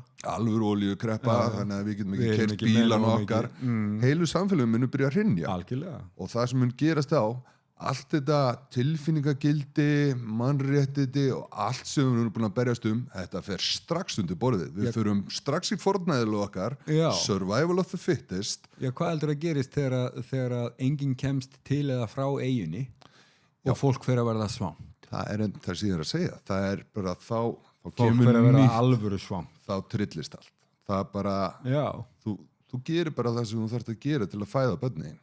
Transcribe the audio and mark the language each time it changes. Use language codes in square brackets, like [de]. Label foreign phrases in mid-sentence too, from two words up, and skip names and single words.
[is] þannig að við getum ekki keypt bílan okkar heilu samfélagum munu byrja að hrynja og það sem mun gerast allt þetta tilfinningagildi mannréttindi og allt sem við erum búin að berjast þetta fer strax undir borðið við förum strax í fornæðilu okkar [en] survival of the fittest [is] hvað heldur að gerist þegar enginn kemst til eða frá eyjunni og fólk fer að verða svangt það síðan að segja það er bara þá fólk fer að verða alvöru svangt þá trillist allt það bara þú gerir bara það sem þú þarft að gera til að fæða börnin